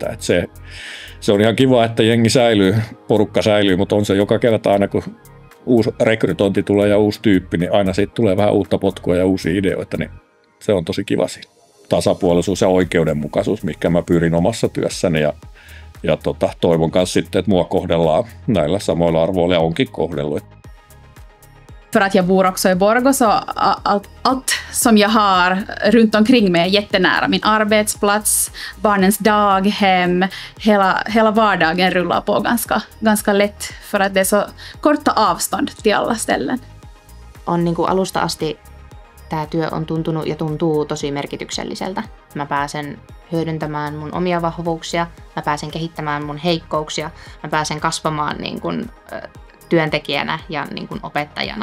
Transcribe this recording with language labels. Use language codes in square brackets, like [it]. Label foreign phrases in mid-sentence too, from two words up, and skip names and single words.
[fi] Että se on ihan kiva, että jengi säilyy, porukka säilyy, mutta on se joka kerta aina kun uusi rekrytointi tulee ja uusi tyyppi, niin aina siitä tulee vähän uutta potkua ja uusia ideoita, niin se on tosi kiva siinä. Tasapuolisuus ja oikeudenmukaisuus, mikä mä pyrin omassa työssäni ja toivon kanssa sitten, että mua kohdellaan näillä samoilla arvoilla ja onkin kohdellut. [sv] För att jag bor också i Borgå så allt som jag har runt omkring mig är jättenära. Min arbetsplats, barnens daghem, hela vardagen rullar på ganska lätt för att det är så korta avstånd till alla ställen. [fi] On niin kuin alusta asti tämä työ on tuntunut ja tuntuu tosi merkitykselliseltä. Mä pääsen hyödyntämään mun omia vahvuuksia, mä pääsen kehittämään mun heikkouksia, mä pääsen kasvamaan niin kuin työntekijänä ja niin kuin opettajana.